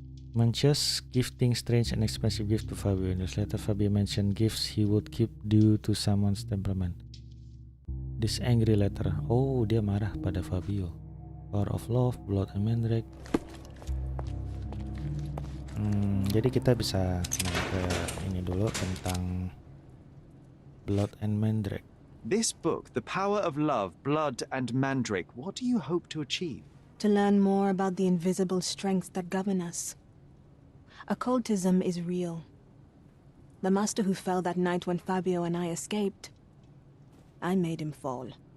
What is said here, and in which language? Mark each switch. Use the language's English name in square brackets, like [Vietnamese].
[English] Mancios gifting strange and expensive gift to Fabio. In his letter, Fabio mentioned gifts he would keep due to someone's temperament. This angry letter. [Indonesian] Oh, dia marah pada Fabio. Power of love, blood and mandrake. Jadi kita bisa ke ini dulu tentang blood and mandrake. [English] This book, The Power of Love, Blood and Mandrake, what do you hope to achieve? To learn more about the invisible strengths that govern us. Occultism is real. The master who fell that night when Fabio and I escaped, I made him fall.